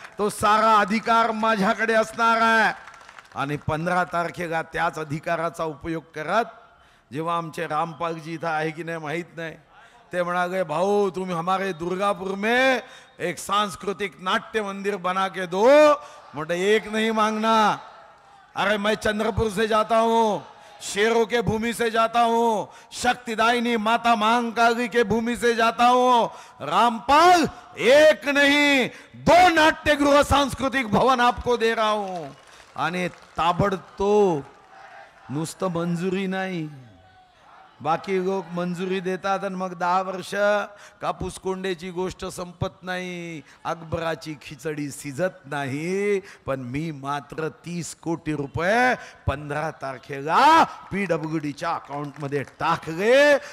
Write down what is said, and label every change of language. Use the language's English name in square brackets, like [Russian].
[Marathi] तो सारा अधिकार माझ्याकडे असणार आहे. आणि 15 तारखेला त्याच अधिकाराचा उपयोग करत जेव्हा आमचे रामपालजी इथं आहे की नाही माहित नाही, ते म्हणाले भाऊ [Hindi] तुम हमारे दुर्गापुर में एक सांस्कृतिक नाट्य मंदिर बना के दो. मतलब एक नहीं मांगना. अरे मैं चंद्रपुर से जाता हूँ, शेरों के भूमि से जाता हूँ, शक्तिदायिनी माता महाकाली के भूमि से जाता हूँ. रामपाल एक नहीं 2 नाट्यगृह सांस्कृतिक भवन आपको दे रहा हूँ. [Marathi] आणि ताबडतोब नुसतं मंजुरी नाही, बाकी लोक मंजुरी देतात आणि मग 10 वर्ष कापूस कोंड्याची गोष्ट संपत नाही, अकबराची खिचडी शिजत नाही. पण मी मात्र 30 कोटी रुपये 15 तारखेला PWDच्या अकाउंट मध्ये टाकले.